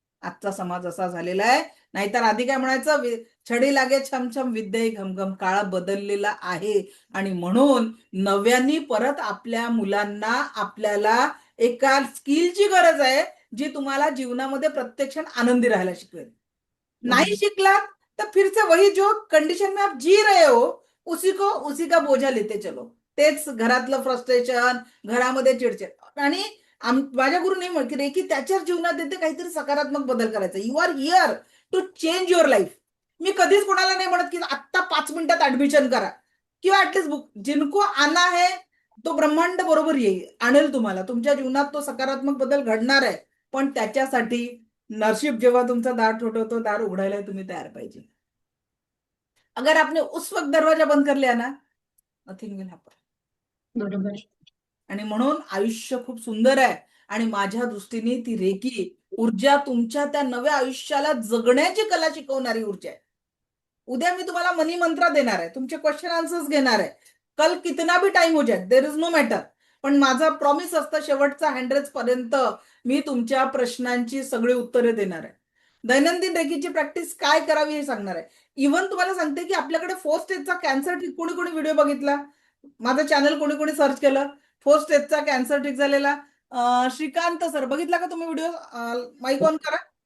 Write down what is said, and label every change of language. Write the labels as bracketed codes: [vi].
[mr] आजचा समाज असा झालेला आहे. नाहीतर आधी काय म्हणायचं, छडी लागे छमछम विद्ये घमघम. काळ बदललेला आहे आणि म्हणून नव्याने परत आपल्या मुलांना आपल्याला एका स्किलची गरज आहे, जी तुम्हाला जीवनामध्ये प्रत्यक्ष आनंदी राहायला शिकवेल. [hi] नहीं [mr] शिकला तर [hi] फिर से वही जो कंडिशन में आप जी रहे हो उसी का बोझा लेते चलो. [mr] तेच घरातलं फ्रस्ट्रेशन, घरामध्ये चिडचिड. आणि माझ्या गुरुने म्हटले की त्याच्या जीवनात येते काहीतरी सकारात्मक बदल करायचा. [en] You are here to change your life. [mr] मी कधीच कोणाला नाही म्हणत की आत्ता 5 मिनिटात ऍडमिशन करा किंवा ऍटलीस्ट बुक. [hi] जिनको आना है तो [mr] ब्रह्मांड बरोबर येईल, आणेल तुम्हाला. तुमच्या जीवनात तो सकारात्मक बदल घडणार आहे. पण त्याच्यासाठी नशीब जेव्हा तुमचा दार ठोठवतो, दार उघडायला तुम्ही तयार पाहिजे. [hi] अगर आपने उस वक्त दरवाजा बंद कर लिया ना, [en] Nothing will happen. [mr] बरोबर. आणि म्हणून आयुष्य खूप सुंदर आहे. आणि माझ्या दृष्टीने ती रेकी ऊर्जा तुमच्या त्या नव्या आयुष्याला जगण्याची कला शिकवणारी ऊर्जा आहे. उद्या मी तुम्हाला मनी मंत्र देणार आहे, तुमचे क्वेश्चन आन्सर्स घेणार आहे. [hi] कल कितना भी टाइम हो जाए, [en] There is no matter. [mr] पण माझा प्रॉमिस असतं, शेवटचा 100 पर्यंत मी तुमच्या प्रश्नांची सगळी उत्तरे देणार आहे. दैनंदिन रेकीची प्रॅक्टिस काय करावी हे सांगणार आहे. इव्हन तुम्हाला सांगते की आपल्याकडे 4 स्टेजचा कॅन्सर कोणी कोणी व्हिडिओ बघितला, माझं चॅनल कोणी कोणी सर्च केलं, 4 स्टेजचा कॅन्सर ठीक झालेला. श्रीकांत सर बघितला का तुम्ही व्हिडिओ? माईक ऑन करा.